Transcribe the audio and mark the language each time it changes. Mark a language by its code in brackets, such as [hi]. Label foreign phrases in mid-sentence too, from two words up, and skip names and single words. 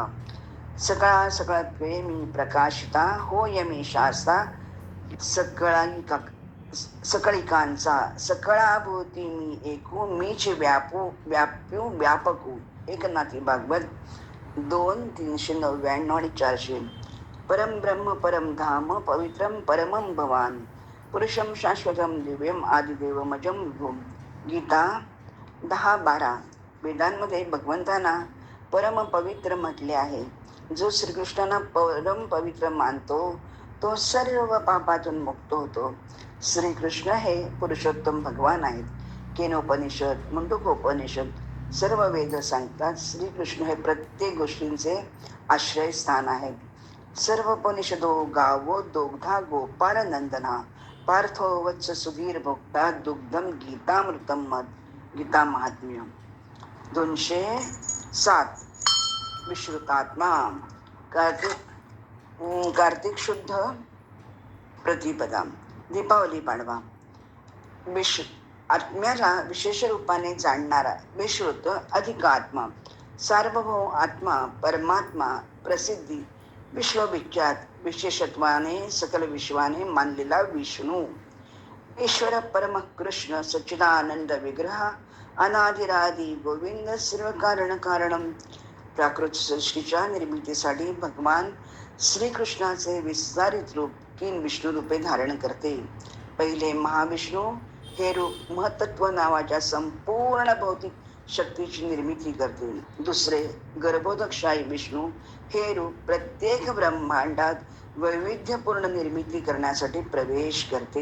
[mr] सकळा सकळत्वे मी प्रकाशिता, होय मी शास्ता सकळिकांचा. सकळाभूती मी एकू, मीच व्याप्यू व्यापकू. एकनाथी भागवत 2:399 आणि 400. [sa] परम ब्रह्म परम धाम पवित्रम परमं भवान पुरुषम शाश्वतम दिव्यम आदिदेवमजम विभुम. [mr] गीता 10:12. वेदांमध्ये भगवंतांना परम पवित्र म्हटले आहे. जो श्रीकृष्णांना परम पवित्र मानतो तो सर्व पापातून मुक्त होतो. श्रीकृष्ण हे पुरुषोत्तम भगवान आहेत. केनोपनिषद, मुंडकोपनिषद सर्व वेद सांगतात श्रीकृष्ण हे प्रत्येक गोष्टींचे आश्रयस्थान आहेत. [sa] सर्वोपनिषदो गावो दोग्धा गोपाल नंदना पार्थो वत्स सुधीर भोक्ता दुग्धम गीतामृतम गीता महात्म्य. [mr] 207 विश्रुतात्मा. कार्तिक शुद्ध प्रतिपदा, दीपावली पाडवा. आत्म्याला विशेष रूपाने जाणणारा विश्रुत अधिक आत्मा, सार्वभौम आत्मा, परमात्मा, प्रसिद्धी, विश्वविख्यात, विशेषत्वाने सकल विश्वाने मानलेला विष्णू, [sa] ईश्वर परम कृष्ण सच्चिदानंद विग्रह, अनादिरादी गोविंद, सर्व कारण कारणम. [mr] प्राकृत सृष्टीच्या निर्मितीसाठी भगवान श्रीकृष्णाचे विस्तारित रूप 3 विष्णू रूपे धारण करते. पहिले महाविष्णू हे रूप महत्त्व नावाच्या संपूर्ण भौतिक शक्तीची निर्मिती करते. दुसरे गर्भोदकशाही विष्णू हे रूप प्रत्येक ब्रह्मांडात वैविध्यपूर्ण निर्मिती करण्यासाठी प्रवेश करते.